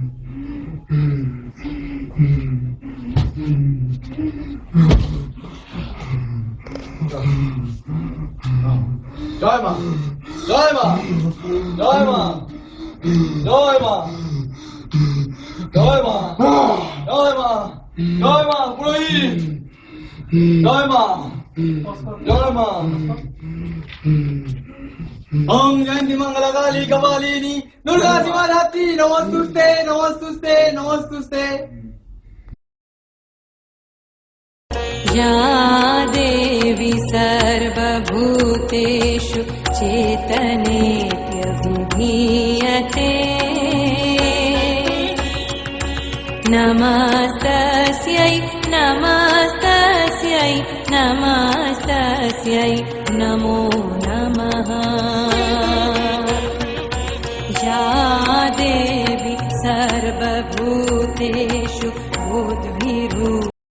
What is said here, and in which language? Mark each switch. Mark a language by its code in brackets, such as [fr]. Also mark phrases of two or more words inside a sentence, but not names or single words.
[bn] জয় মা, জয় মা, জয় মা, জয় মা, জয় মা, জয় মা, জয় মা, পুরোহিত, জয় মা, জয় মা। [sa] ওম জয়ন্তী মঙ্গলা কালী কপালিনী দুর্গা শিবা ধাত্রী নমস্তুস্তে নমস্তুস্তে নমস্তুস্তে। या देवी सर्वभूतेषु चेतनेत्यभिधीयते नमस्तस्यै नमस्तस्यै नमस्तस्यै नमो नमः या देवी सर्वभूतेषु बुद्धिरूपेण